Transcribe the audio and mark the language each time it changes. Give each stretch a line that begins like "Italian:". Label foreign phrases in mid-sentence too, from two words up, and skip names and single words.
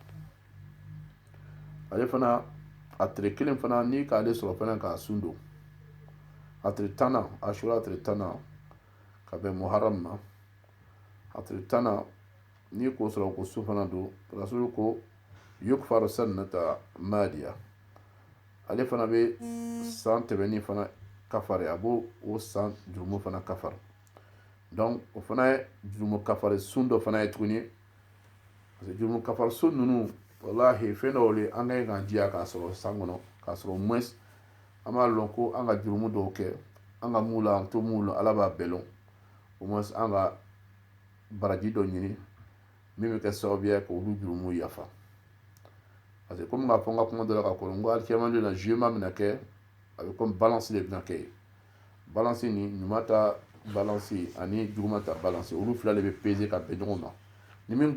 Bambara: ale fana a tile kelen fana ni k'ale sɔrɔ fana k'a sun don a tile tan na ashura tile tan na ka bɛn muharam ma a tile tan na ni k'o sɔrɔ ko su fana don rasulu ko
Arabic: يكفر سنة ماضية
Bambara: ale fana bɛ san tɛmɛni fana kafari a b'o o san jurumu fana kafari donc o fana ye jurumu kafari sun dɔ fana ye tuguni
French: parce que
Bambara: jurumu kafari sun ninnu wallahi fɛn dɔw le an ka ɲi k'an diya k'a sɔrɔ san kɔnɔ k'a sɔrɔ
French: au moins
Bambara: an b'a lɔn ko an ka jurumu dɔw kɛ an ka mun la an to mun la ala b'a bɛɛ lɔn
French: au moins
Bambara: an ka baraji dɔ ɲini min bɛ kɛ sababu ye k'olu jurumu yafa
French: parce que
Bambara: komi k'a fɔ n ka kuma dɔ la ka kɔrɔ n ko alikiyama don na jugement bɛna kɛ a bɛ komi balance de bɛna kɛ balance ni ɲuman ta balance ani juguman ta balance olu fila de bɛ peser ka bɛn ɲɔgɔn ma ni min